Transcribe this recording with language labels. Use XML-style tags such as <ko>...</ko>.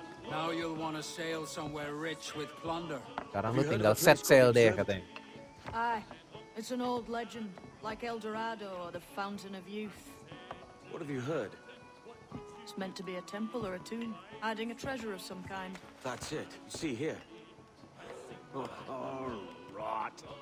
<en>Now you'll want to sail somewhere rich with plunder.</en> <id>Sekarang lu tinggal set sail deh katanya.</id> <en>Aye, it's an old legend, like El Dorado or the Fountain of Youth. What have you heard? It's meant to be a temple or a tomb, hiding a treasure of some kind. That's it. You see here. Oh, rot.</en>